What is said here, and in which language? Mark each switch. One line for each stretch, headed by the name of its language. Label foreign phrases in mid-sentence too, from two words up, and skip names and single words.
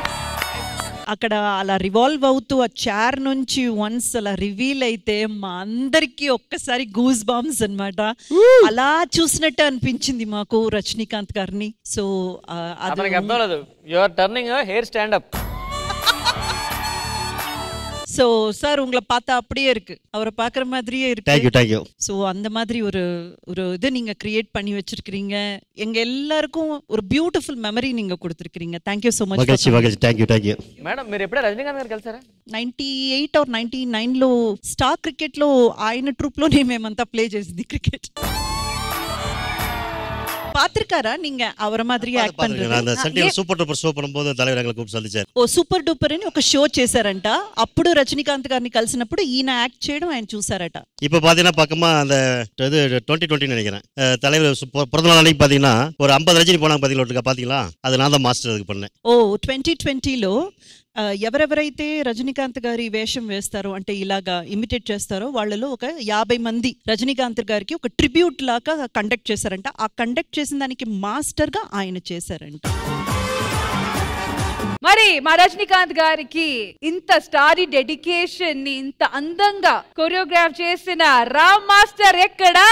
Telugu: అక్కడ అలా రివాల్వ్ అవుతూ ఆ చైర్ నుంచి వన్స్ అలా రివీల్ అయితే మా అందరికి ఒక్కసారి
English: goose bumps
Telugu: అన్నమాట. అలా చూసినట్టు అనిపించింది మాకు రజనీకాంత్ గారిని. సో
English: hair stand up.
Tamil: சோ சார் உங்களை பார்த்தா அப்படியே இருக்கு, அவரை பாக்குற மாதிரியே இருக்கு.
English: Thank you.
Tamil: சோ அந்த மாதிரி ஒரு இது நீங்க கிரியேட் பண்ணி வச்சிருக்கீங்க. எங்க எல்லாருக்கும் ஒரு
English: beautiful memory
Tamil: நீங்க கொடுத்திருக்கீங்க.
English: Thank you so much. మగచి thank you.
Telugu: మేడం మీరు ఎప్పుడే రజనీకాంత్ గారు కలిసారా? 98 or 99 లో స్టార్ క్రికెట్ లో ఆయన ట్రూప్ లోనే మేమంతా ప్లే చేసింది క్రికెట్.
Tamil: பாத்திருக்காரா நீங்க அவர மாதிரி యాక్ట్ பண்றது? அந்த சன்டிவில சூப்பர் டூப்பர் షో பண்ணும்போது தலைவர் எங்களை கூப்பிட்டு சந்திச்சாరు.
Telugu: ఓ సూపర్ డూపర్ అని ఒక షో చేశారంట. అప్పుడు రజనీకాంత్ గారిని కలిసినప్పుడు ఈయన యాక్ట్ చేయడం ఆయన చూసారట.
Tamil: இப்போ பாத்தீங்கன்னா பக்கமா அந்த இது 2020 நினைக்கிறேன் தலைவர் பிறந்த நாள் அன்னைக்கு பாத்தீங்கன்னா ஒரு 50 ரஜினி போனாங்க பாத்தீங்களா? அது நான் தான் மாஸ்டர் அதுக்கு பண்ணேன்.
Telugu: ఓ 2020లో ఎవరెవరైతే రజనీకాంత్ గారి వేషం వేస్తారో అంటే ఇలాగా ఇమిటేట్ చేస్తారో వాళ్ళలో ఒక 50 మంది రజనీకాంత్ గారికి ఒక ట్రిబ్యూట్ లాగా కండక్ట్ చేశారంట. ఆ కండక్ట్ చేసిన దానికి మాస్టర్ గా ఆయన చేశారంట. మరి మా రజనీకాంత్ గారికి ఇంత
English: starry dedication
Telugu: ని ఇంత అందంగా కొరియోగ్రాఫ్ చేసిన రామ్ మాస్టర్ ఎక్కడా?